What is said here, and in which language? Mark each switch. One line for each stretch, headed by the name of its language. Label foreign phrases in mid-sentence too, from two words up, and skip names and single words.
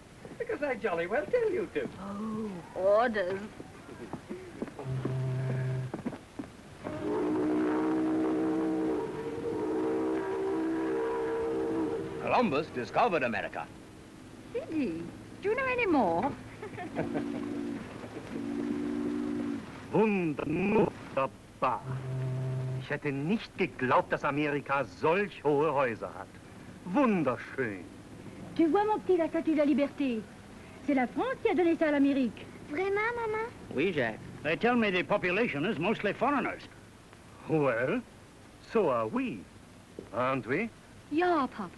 English: Because I jolly well tell you to. Oh, orders. Columbus discovered America. Did he? Do you know any more?
German: Wunderbar. Ich hätte nicht geglaubt, dass Amerika solch hohe Häuser hat. Wunderschön.
French: Tu vois, mon petit, la statue de la liberté. C'est la France qui a donné ça à l'Amérique. Vraiment, Maman? Oui, Jack.
English: They tell me the population is mostly foreigners. Well, so are we. Aren't we?
German: Ja, Papa.